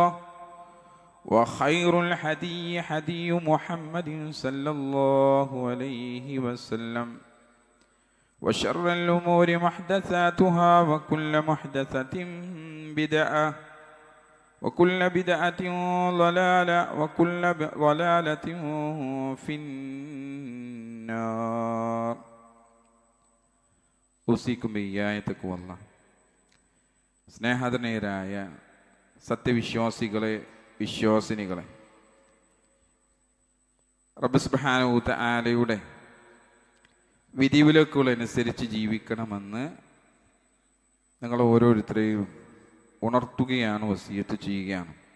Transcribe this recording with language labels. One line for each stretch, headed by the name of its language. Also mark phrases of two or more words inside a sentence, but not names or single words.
Arabic: وخير الهدي هدي محمد صلى الله عليه وسلم وشر الأمور محدثاتها وكل محدثة بدعة وكل بدعة ضلالة وكل ضلالة في النار. أوصيكم بإياي تقوى الله.
Malayalam: സ്നേഹധനേയരായ സത്യവിശ്വാസികളെ, വിശ്വാസിനികളെ, റബ്ബ്
Arabic: سبحانه وتعالى
Malayalam: വിധിവിലക്കുകളനുസരിച്ച് ജീവിക്കണമെന്ന് നിങ്ങൾ ഓരോരുത്തരെയും ഉണർത്തുകയാണ്, വസിയത്ത് ചെയ്യുകയാണ്.